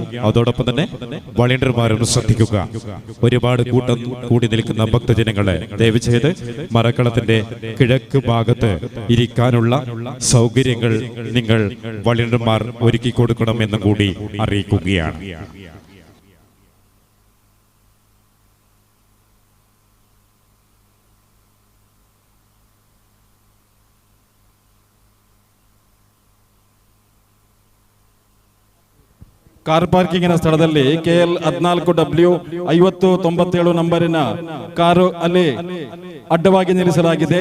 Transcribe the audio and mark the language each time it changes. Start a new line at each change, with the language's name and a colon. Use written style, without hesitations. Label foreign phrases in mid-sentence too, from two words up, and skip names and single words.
Malayalam: അതോടൊപ്പം തന്നെ വളണ്ടിയർമാരും ശ്രദ്ധിക്കുക. ഒരുപാട് കൂട്ടം കൂടി നിൽക്കുന്ന ഭക്തജനങ്ങളെ ദയവ് ചെയ്ത് മറക്കളത്തിന്റെ കിഴക്ക് ഭാഗത്ത് ഇരിക്കാനുള്ള സൗകര്യങ്ങൾ നിങ്ങൾ വളണ്ടിയർമാർ ഒരുക്കി കൊടുക്കണമെന്നും കൂടി അറിയിക്കുകയാണ്.
English: car parkingಿನ
Kannada: ಸ್ಥಳದಲ್ಲಿ KL 14W 5097 ನಂಬರಿನ ಕಾರು ಅಲ್ಲಿ ಅಡ್ಡವಾಗಿ ನಿಲ್ಲಿಸಲಾಗಿದೆ.